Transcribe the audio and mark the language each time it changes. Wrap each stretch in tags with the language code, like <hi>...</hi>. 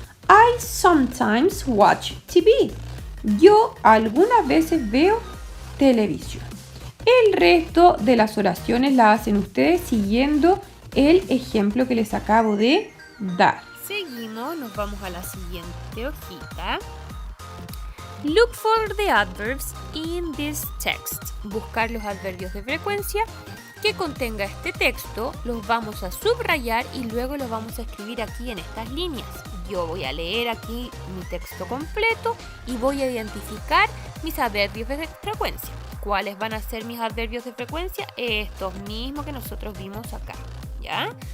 <en>I sometimes watch TV.</en> <es>Yo algunas veces veo televisión. El resto de las oraciones las hacen ustedes siguiendo el ejemplo que les acabo de dar. Seguimos, nos vamos a la siguiente hojita.</es> <en>Look for the adverbs in this text.</en> <es>Buscar los adverbios de frecuencia que contenga este texto, los vamos a subrayar y luego los vamos a escribir aquí en estas líneas. Yo voy a leer aquí mi texto completo y voy a identificar mis adverbios de frecuencia. ¿Cuáles van a ser mis adverbios de frecuencia? Estos mismos que nosotros vimos acá, ¿ya?</es>